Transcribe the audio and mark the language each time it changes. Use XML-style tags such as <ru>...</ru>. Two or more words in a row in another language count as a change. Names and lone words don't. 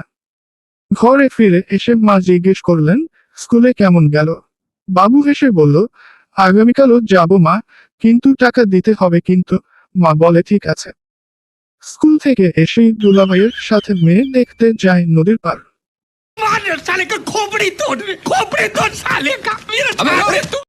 <bn>ঘরে ফিরে এসে মা জিজ্ঞেস করলেন, স্কুলে কেমন গেল? বাবু হেসে বলল, আগামীকালও যাব মা, কিন্তু টাকা দিতে হবে কিন্তু। মা বলে, ঠিক আছে। স্কুল থেকে এসেই দুলাভাইয়ের সাথে মেয়ে দেখতে যায় নদীর পার।</bn> <hi>मार साले का खोपड़ी तोड़ साले का मेरा</hi>